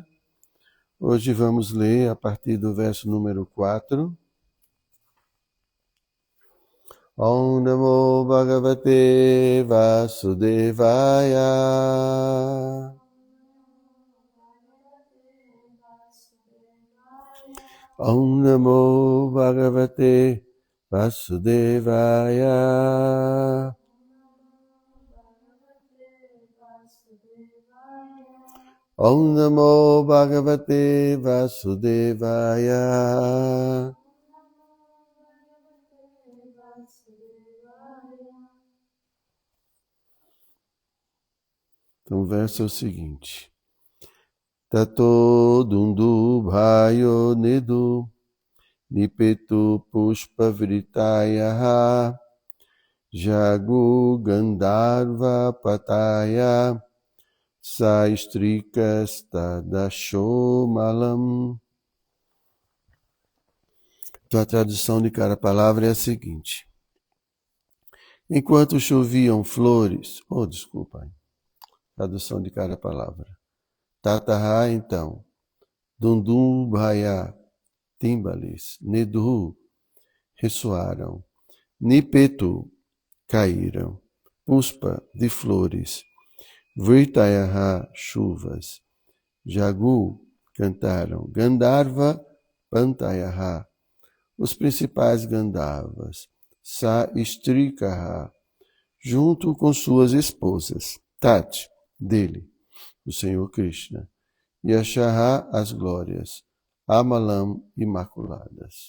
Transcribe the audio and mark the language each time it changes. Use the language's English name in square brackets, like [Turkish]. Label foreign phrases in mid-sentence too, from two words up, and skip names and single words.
[Portuguese] Hoje vamos ler a partir do verso número 4. [Sanskrit] Om Namo Bhagavate Vasudevaya. Om Namo Bhagavate Vasudevaya. Om Namo Bhagavate Vasudevaya. [Portuguese] Então o verso é o seguinte. [Sanskrit] Tato dundu bhayo nidu nipetu pushpa vritaya jagu gandharva pataya saistrikas tadashomalam. [Portuguese] Então a tradução de cada palavra é a seguinte. Enquanto choviam flores, tradução de cada palavra. Tataha, então, [Sanskrit] dundum bhaya, timbales, nedhu, ressoaram, nipetu, [Portuguese] caíram, puspa, de flores, vritayaha, chuvas, jagu, cantaram, gandharva, pantayaha, os principais gandharvas, saistrikaha, junto com suas esposas, tat, dele, o Senhor Krishna, Yashaha, as glórias, Amalam, imaculadas.